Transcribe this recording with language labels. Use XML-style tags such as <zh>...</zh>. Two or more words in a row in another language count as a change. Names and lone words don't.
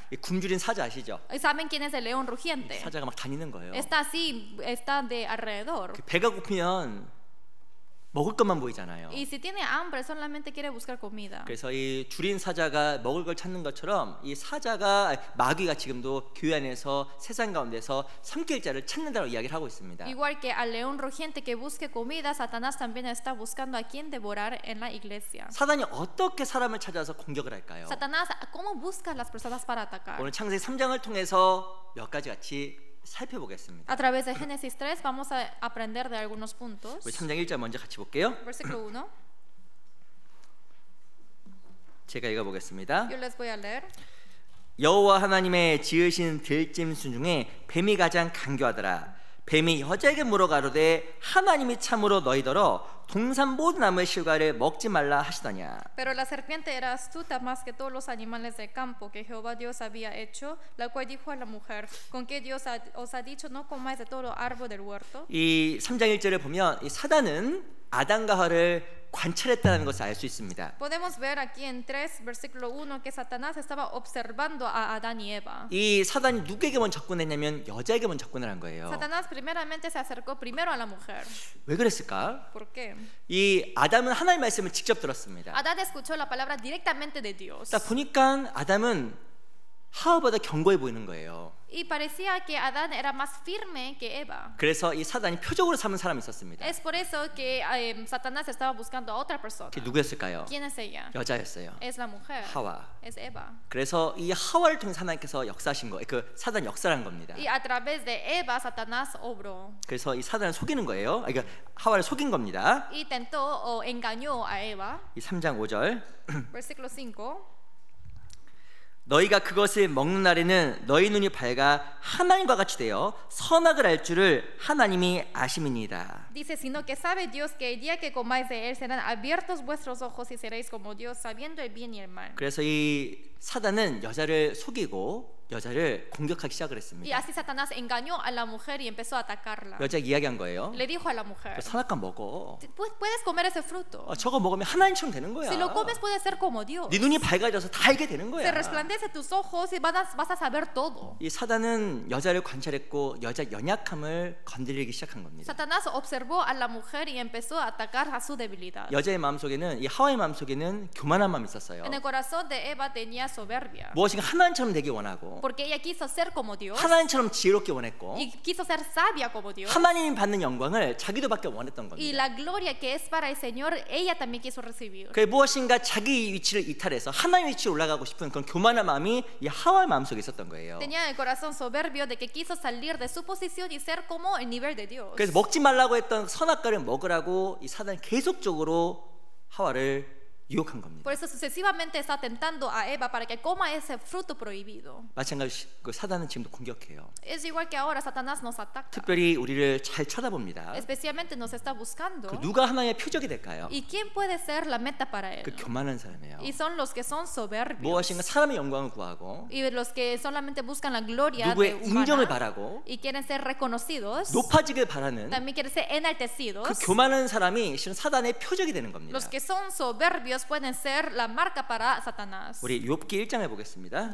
<ko>이 굶주린 사자 아시죠?</ko> <es>¿Saben quién es el león rugiente?</es> <ko>사자가 막 다니는 거예요.</ko> <es>Está así, está de alrededor.</es> <ko>배가 고프면 먹을 것만 보이잖아요.</ko> <es>Y si tiene hambre solamente quiere buscar comida.</es> <ko>그래서 이 줄인 사자가 먹을 걸 찾는 것처럼 이 사자가 마귀가 지금도 교회 안에서 세상 가운데서 삼킬 자를 찾는다고 이야기를 하고 있습니다.</ko> <es>Igual que al león rugiente que busque comida, Satanás también está buscando a quien devorar en la iglesia.</es> <ko>사단이 어떻게 사람을 찾아서 공격을 할까요?</ko> <es>Satanás, ¿cómo busca a las personas para atacar?</es> <ko>오늘 창세기 3장을 통해서 몇 가지 같이 살펴보겠습니다.</ko> <es>A través de Génesis 3 vamos a aprender de algunos puntos.</es> <ko>우리 3장 1절 먼저 같이 볼게요.</ko> <es>Versículo 1.</es> <ko>제가 읽어보겠습니다.</ko> <es>Yo les voy a leer.</es> <ko>여호와 하나님의 지으신 들짐승 중에 뱀이 가장 간교하더라. 뱀이 여자에게 물어가로되 하나님이 참으로 너희더러 동산 모든 나무의 실과를 먹지 말라 하시더냐.</ko> <es>Pero la serpiente era astuta más que todos los animales del campo que Jehová Dios había hecho, la cual dijo a la mujer, ¿con qué Dios os ha dicho no comáis de todo árbol del huerto?</es> <ko>이 3장 1절을 보면 이 사단은 아담과 하와를 관찰했다는 것을 알 수 있습니다.</ko> <es>Podemos ver aquí en 3 versículo 1 que Satanás estaba observando a Adán y Eva.</es> <ko>이 사단이 누구에게 먼저 접근했냐면 여자에게 먼저 접근을 한 거예요.</ko> <es>Satanás primeramente se acercó primero a la mujer.</es> <ko>왜 그랬을까?</ko> <es>¿Por qué?</es> <ko>이 아담은 하나님의 말씀을 직접 들었습니다.</ko> <es>Adán escuchó la palabra directamente de Dios.</es> <ko>딱 보니까 아담은 하와보다 견고해 보이는 거예요.</ko> <es>Y parecía que Adán era más firme que Eva.</es> <ko>그래서 이 사단이 표적으로 삼은 사람이 있었습니다.</ko> <es>Es por eso que Satanás estaba buscando a otra persona.</es> <ko>그게 누구였을까요?</ko> <es>¿Quién es ella?</es> <ko>여자였어요.</ko> <es>Es la mujer.</es> <ko>하와.</ko> <es>Es Eva.</es> <ko>그래서 이 하와를 통해 하나님께서 역사하신 거예요. 그 사단 역사한 겁니다.</ko> <es>Y a través de Eva, Satanás obró.</es> <ko>그래서 이 사단을 속이는 거예요. 그러니까 하와를 속인 겁니다.</ko> <es>Y tentó o engañó a Eva.</es> <ko>이 3장 5절.</ko> <es>Versículo 5.</es> <ko>너희가 그것을 먹는 날에는 너희 눈이 밝아 하나님과 같이 되어 선악을 알 줄을 하나님이 아심이니이다.</ko> <es>Dice, sino que sabe Dios que el día que comáis de él serán abiertos vuestros ojos y seréis como Dios, sabiendo el bien y el mal.</es> <ko>그래서 이 사단은 여자를 속이고 여자를 공격하기 시작을</ko> <es>Y</es> <ko>했습니다.</ko> <es>así Satanás engañó a la mujer y empezó a atacarla.</es> <ko>여자가 이야기한 거예요.</ko> <es>Le dijo a la mujer,</es> <ko>선악과 먹어.</ko> <es>Puedes comer ese fruto.</es> <ko>저거 먹으면 하나님처럼 되는 거야.</ko> <es>Si lo comes puedes ser como Dios.</es> <ko>네 눈이 밝아져서 다 알게 되는</ko> <es>Se</es> <ko>거야.</ko> <es>resplandece tus ojos y vas a saber todo.</es> <ko>이 사단은 여자를 관찰했고 여자 연약함을 건드리기 시작한 겁니다.</ko> <es>Satanás observó a la mujer y empezó a atacar a su debilidad.</es> <ko>여자의 마음속에는 이 하와의 마음속에는 교만한 마음이 있었어요.</ko> <es>En el corazón de Eva tenía soberbia.</es> <ko>무엇인가 하나님처럼 되기 원하고</ko> <es>Porque ella quiso ser como Dios</es> <ko>하나님처럼 지혜롭게 원했고</ko> <es>y quiso ser sabia como Dios.</es> <ko>하나님이 받는 영광을 자기도 받기 원했던</ko> <es>Y</es> <ko>겁니다.</ko> <es>la gloria que es para el Señor, ella también quiso recibir.</es> <ko>그 무엇인가 자기 위치를 이탈해서 하나님 위치에 올라가고 싶은 그런 교만한 마음이 이 하와의 마음속에 있었던 거예요.</ko> <es>Tenía el corazón soberbio de que quiso salir de su posición y ser como el nivel de Dios.</es> <ko>그래서 먹지 말라고 했던 선악과를 먹으라고 이 사단이 계속적으로 하와를 유혹한 겁니다.</ko> <es>Por eso sucesivamente está tentando a Eva para que coma ese fruto prohibido.</es> <ko>마찬가지로 그 사단은 지금도 공격해요.</ko> <es>Es igual que ahora Satanás nos ataca.</es> <ko>특별히 우리를 잘 쳐다봅니다.</ko> <es>Especialmente nos está buscando.</es> <ko>그 누가 하나님의 표적이 될까요?</ko> <es>¿Y quién puede ser la meta para él?</es> <ko>그 교만한 사람이에요.</ko> <es>Y son los que son soberbios.</es> <ko>무엇인가 사람의 영광을 구하고</ko> <es>Y los que solamente buscan la gloria de</es> <ko>누구의 인정을</ko> <es>humana</es> <ko>바라고</ko> <es>y quieren ser reconocidos.</es> <ko>높아지길 바라는</ko> <es>También quieren ser enaltecidos.</es> <ko>그 교만한 사람이 실은 사단의 표적이 되는 겁니다.</ko> <es>Los que son soberbios pueden ser la marca para Satanás.</es> <ko>우리 욥기 1장에 보겠습니다.</ko>